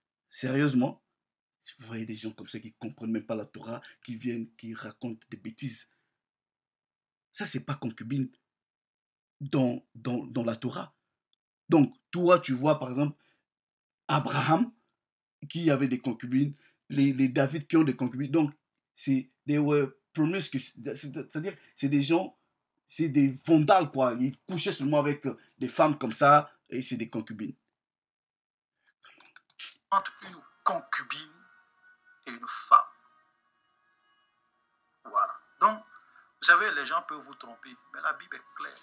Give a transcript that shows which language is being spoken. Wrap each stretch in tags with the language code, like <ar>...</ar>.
<fr>Sérieusement, vous voyez des gens comme ça qui ne comprennent même pas la Torah, qui viennent, qui racontent des bêtises. Ça, c'est pas concubine dans la Torah. Donc, toi, tu vois, par exemple, Abraham, qui avait des concubines, les David qui ont des concubines.</fr> <en>Donc, they were promiscuous.</en> <fr>C'est-à-dire, c'est des gens, c'est des vandales, quoi. Ils couchaient seulement avec des femmes comme ça, et c'est des concubines. Entre une concubine et une femme. Voilà. Donc, vous savez, les gens peuvent vous tromper, mais la Bible est claire.</fr>